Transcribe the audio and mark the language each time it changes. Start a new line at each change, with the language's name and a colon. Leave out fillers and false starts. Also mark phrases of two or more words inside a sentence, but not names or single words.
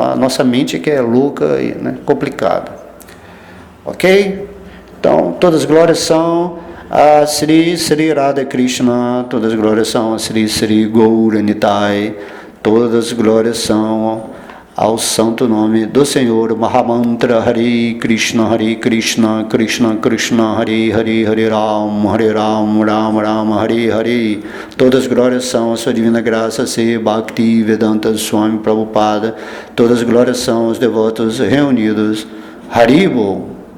Portuguese: A nossa mente é que é louca e, né, complicada. Ok? Então, todas as glórias são a Sri Sri Radha Krishna, todas as glórias são a Sri Sri Gauranitai, todas as glórias são ao santo nome do Senhor.
Sanskrit: Mahamantra हरे कृष्ण कृष्ण कृष्ण हरे हरे हरे राम राम राम हरे हरे Hare Ram Ram Ram Hare Hare.
Portuguese: Todas as glórias são a sua divina graça, se Bhakti Vedanta Swami Prabhupada. Todas as glórias são os devotos reunidos. Haribol.